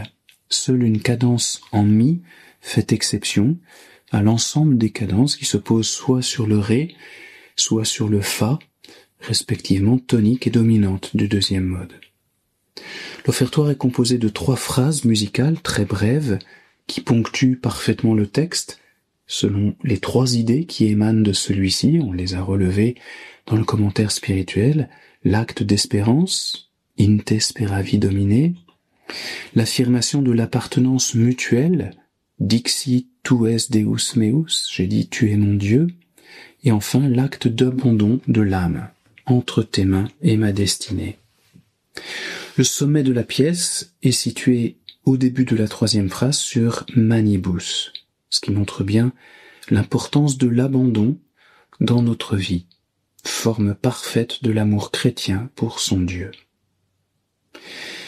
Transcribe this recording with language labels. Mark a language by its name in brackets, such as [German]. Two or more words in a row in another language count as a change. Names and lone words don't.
[French] Seule une cadence en mi fait exception à l'ensemble des cadences qui se posent soit sur le ré, soit sur le fa, respectivement tonique et dominante du deuxième mode. L'offertoire est composé de 3 phrases musicales très brèves qui ponctuent parfaitement le texte selon les 3 idées qui émanent de celui-ci. On les a relevées dans le commentaire spirituel: l'acte d'espérance, [Latin] in te speravi Domine, [French] l'affirmation de l'appartenance mutuelle, [Latin] dixi tu es Deus meus, [French] j'ai dit tu es mon Dieu, et enfin l'acte d'abandon de l'âme, entre tes mains et ma destinée. Le sommet de la pièce est situé au début de la 3e phrase sur manibus, ce qui montre bien l'importance de l'abandon dans notre vie, forme parfaite de l'amour chrétien pour son Dieu.